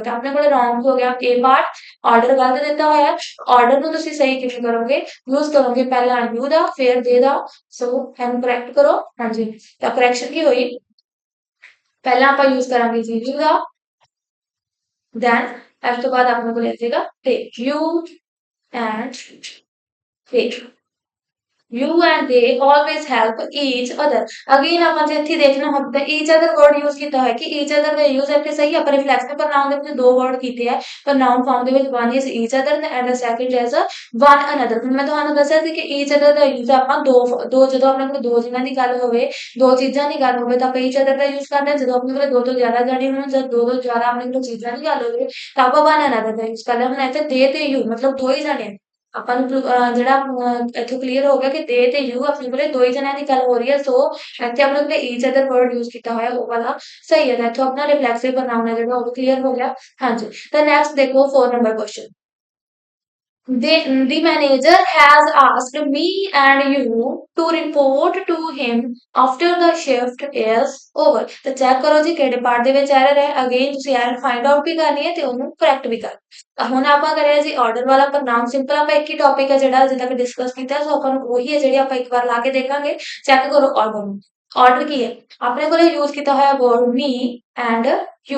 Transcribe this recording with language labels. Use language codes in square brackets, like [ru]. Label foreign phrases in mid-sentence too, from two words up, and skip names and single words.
[pa] ਤਾਂ ਆਪਣੇ ਕੋਲੇ ਰੌਂਗ ਹੋ ਗਿਆ ਇਹ ਪਾਰਟ, ਆਰਡਰ ਗਲਤ ਦਿੱਤਾ ਹੋਇਆ। ਆਰਡਰ ਨੂੰ ਤੁਸੀਂ ਸਹੀ ਕਿਵੇਂ ਕਰੋਗੇ, ਯੂਜ਼ ਕਰੋਗੇ ਪਹਿਲਾਂ ਯੂ ਦਾ ਫਿਰ ਦੇ ਦਾ। ਸੋ ਇਹਨੂੰ ਕਰੈਕਟ ਕਰੋ। ਹਾਂਜੀ, ਤਾਂ ਕਰੈਕਸ਼ਨ ਕੀ ਹੋਈ, ਪਹਿਲਾਂ ਆਪਾਂ ਯੂਜ਼ ਕਰਾਂਗੇ ਜੀ ਯੂ ਦਾ, then ਇਸ ਤੋਂ ਬਾਅਦ ਆਪਣੇ ਕੋਲ ਆ ਜਾਏਗਾ [en] take you and take। You and they always help each other। [pa] अगेन ਆਪਾਂ ਜੇ ਇੱਥੇ ਦੇਖਣਾ ਹੁੰਦਾ [en] each other word [pa] यूज ਕੀਤਾ ਹੋਇਆ ਕਿ [en] each other [pa] ਦਾ यूज ਇੱਥੇ ਸਹੀ ਹੈ। ਪਰ [en] reflexive pronoun [pa] ਦੇ ਵਿੱਚ ਦੋ ਵਰਡ ਕੀਤੇ ਆ। [en] pronoun form [pa] ਦੇ ਵਿੱਚ [en] one is each other and the second is one another। [pa] ਹੁਣ ਮੈਂ ਤੁਹਾਨੂੰ ਦੱਸਿਆ ਸੀ ਕਿ [en] each other [pa] ਦਾ यूज ਆਪਾਂ ਦੋ ਜਦੋਂ ਆਪਣੇ ਕੋਲ ਦੋ ਜਣਾਂ ਦੀ ਗੱਲ ਹੋਵੇ, ਦੋ ਚੀਜ਼ਾਂ ਦੀ ਗੱਲ ਹੋਵੇ ਤਾਂ ਆਪਾਂ [en] each other [pa] ਦਾ यूज ਕਰਦੇ ਹਾਂ। ਜਦੋਂ ਆਪਣੇ ਕੋਲ ਦੋ ਤੋਂ ਜ਼ਿਆਦਾ ਜਾਣੇ ਹੋਣ, ਜਦ ਦੋ ਤੋਂ ਜ਼ਿਆਦਾ ਆਪਣੇ ਕੋਲ ਚੀਜ਼ਾਂ ਦੀ ਗੱਲ ਹੋਵੇ ਤਾਂ ਆਪਾਂ [en] one another [pa] ਦਾ यूज ਕਰਦੇ ਹਾਂ। ਹੁਣ ਇੱਥੇ ਦੇ ਤੇ you ਮਤਲਬ ਦੋ ਹੀ ਜਾਣੇ ਆਪਾਂ ਨੂੰ ਜਿਹੜਾ ਇੱਥੋਂ ਕਲੀਅਰ ਹੋ ਗਿਆ ਕਿ ਦੇ ਤੇ ਯੂ ਆਪਣੇ ਕੋਲੇ ਦੋ ਹੀ ਜਣਿਆਂ ਦੀ ਗੱਲ ਹੋ ਰਹੀ ਹੈ। ਸੋ ਇੱਥੇ ਆਪਣੇ ਕੋਲੇ [en] each other word use [pa] ਕੀਤਾ ਹੋਇਆ ਉਹ ਵਾਲਾ ਸਹੀ ਹੈ। ਤਾਂ ਇੱਥੋਂ ਆਪਣਾ [en] reflexive pronoun [pa] ਹੈ ਜਿਹੜਾ ਉਹ ਕਲੀਅਰ ਹੋ ਗਿਆ। ਹਾਂਜੀ, ਤਾਂ ਨੈਕਸਟ ਦੇਖੋ 4 [en] number question. The manager has asked me and you to report to him after the shift is over। [pa] ਤਾਂ ਚੈੱਕ ਕਰੋ ਜੀ ਕਿਹੜੇ ਪਾਰਟ ਦੇ ਵਿੱਚ ਐਰਰ ਹੈ। ਅਗੇਨ ਤੁਸੀਂ [en] error find out [pa] ਵੀ ਕਰਨੀ ਹੈ ਤੇ ਉਹਨੂੰ ਕਰੈਕਟ ਵੀ ਕਰਨਾ। ਤਾਂ ਹੁਣ ਆਪਾਂ ਕਰਿਆ ਜੀ ਆਰਡਰ ਵਾਲਾ ਪ੍ਰਨਾਉਨ ਸਿੰਪਲ, ਆਪਾਂ ਇੱਕ ਹੀ ਟੌਪਿਕ ਹੈ ਜਿਹੜਾ ਅਜੇ ਤੱਕ ਡਿਸਕਸ ਕੀਤਾ। ਸੋ ਆਪਾਂ ਨੂੰ ਉਹੀ ਹੈ ਜਿਹੜੀ ਆਪਾਂ ਇੱਕ ਵਾਰ ਲਾ ਕੇ ਦੇਖਾਂਗੇ। ਚੈੱਕ ਕਰੋ ਆਰਡਰ ਨੂੰ। ਆਰਡਰ ਕੀ ਹੈ, ਆਪਣੇ ਕੋਲੇ ਯੂਜ਼ ਕੀਤਾ ਹੋਇਆ [en] word me and you.